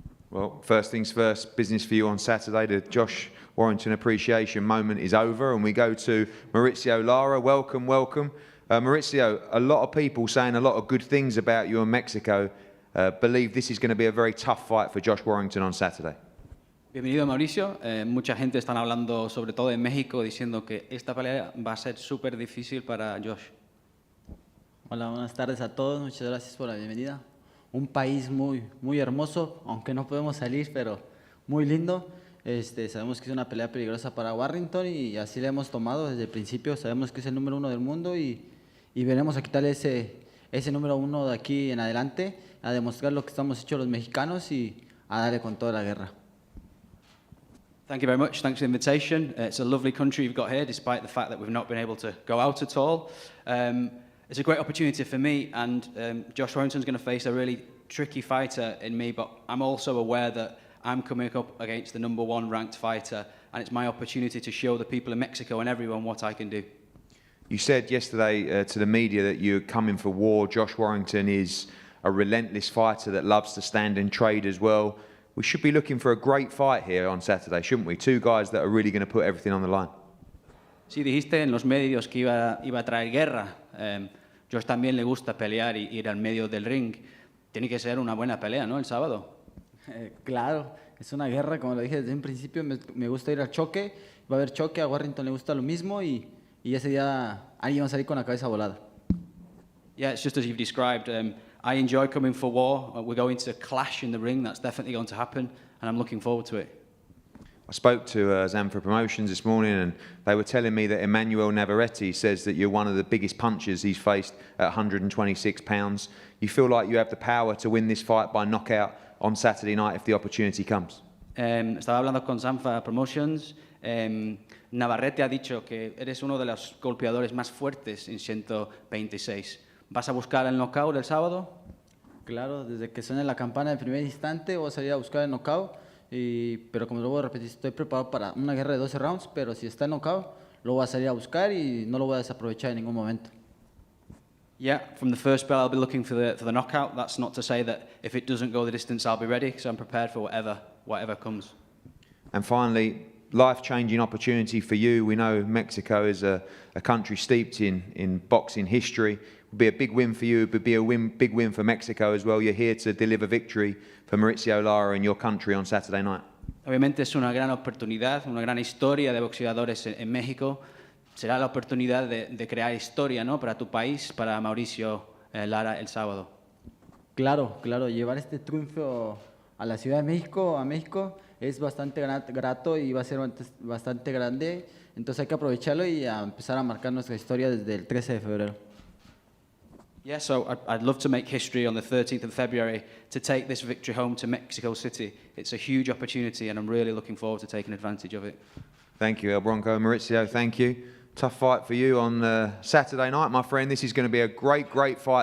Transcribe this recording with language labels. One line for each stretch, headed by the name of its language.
English: Well, first things first, business for you on Saturday. The Josh Warrington appreciation moment is over, and we go to Mauricio Lara. Welcome. Mauricio, a lot of people saying a lot of good things about you in Mexico believe this is going to be a very tough fight for Josh Warrington on Saturday.
Spanish: Bienvenido, Mauricio. Mucha gente están hablando, sobre todo en México, diciendo que esta pelea va a ser súper difícil para Josh. Hola, buenas tardes a todos. Muchas gracias por la bienvenida. Un país muy hermoso, aunque no podemos salir, pero muy lindo. Sabemos que es una pelea peligrosa para Warrington y así la hemos tomado desde el principio. Sabemos que es el número 1 del mundo y venimos a quitarle ese número 1 de aquí en adelante, a demostrar lo que estamos hechos los mexicanos y a darle con toda la guerra.
English: Thank you very much. Thanks for the invitation. It's a lovely country you've got here, despite the fact that we've not been able to go out at all. It's a great opportunity for me, and Josh Warrington's going to face a really tricky fighter in me, but I'm also aware that I'm coming up against the #1 ranked fighter, and it's my opportunity to show the people in Mexico and everyone what I can do. You said yesterday to the media that you're coming for war. Josh Warrington is a relentless fighter that loves to stand and trade as well. We should be looking for a great fight here on Saturday, shouldn't we? Two guys that are really going to put everything on the line.
Spanish: Sí, dijiste en los medios que iba a traer guerra. Josh también le gusta pelear y ir al medio del ring. Tiene que ser una buena pelea, ¿no? El sábado. Claro, es una guerra, como lo dije desde un principio, me gusta ir al choque, va a haber choque, a Warrington le gusta lo mismo y ese día alguien va a salir con la cabeza volada.
English: Yeah, it's just as you've described. I enjoy coming for war. We're going to clash in the ring. That's definitely going to happen, and I'm looking forward to it. I spoke to Zanfa Promotions this morning, and they were telling me that Emmanuel Navarrete says that you're one of the biggest punchers he's faced at 126 pounds. You feel like you have the power to win this fight by knockout on Saturday night if the opportunity comes?
Spanish: Estaba hablando con Zanfa Promotions. Navarrete ha dicho que eres uno de los golpeadores más fuertes en 126. ¿Vas a buscar el knockout el sábado? Claro, desde que suene la campana del primer instante voy a salir a buscar el knockout. pero como lo voy a repetir, estoy preparado para una guerra de 12 rounds, pero si está knockout, lo voy a salir a buscar y no lo voy a desaprovechar en ningún momento.
English: Yeah, from the first bell, I'll be looking for the knockout. That's not to say that if it doesn't go the distance, I'll be ready, because I'm prepared for whatever comes. And finally, life-changing opportunity for you. We know Mexico is a country steeped in boxing history. It would be a big win for you, it would be a big win for Mexico as well. You're here to deliver victory for Mauricio Lara in your country on Saturday night.
Spanish: Obviamente es una gran oportunidad, una gran historia de boxeadores en México. Será la oportunidad de crear historia, ¿no?, para tu país, para Mauricio Lara el sábado. Claro, claro, llevar este triunfo a la Ciudad de México, a México, es bastante grato y va a ser bastante grande. Entonces hay que aprovecharlo y a empezar a marcar nuestra historia desde el 13 de febrero.
English: Yeah, so I'd love to make history on the 13th of February to take this victory home to Mexico City. It's a huge opportunity and I'm really looking forward to taking advantage of it. Thank you, El Bronco. Mauricio, thank you. Tough fight for you on Saturday night, my friend. This is going to be a great, great fight.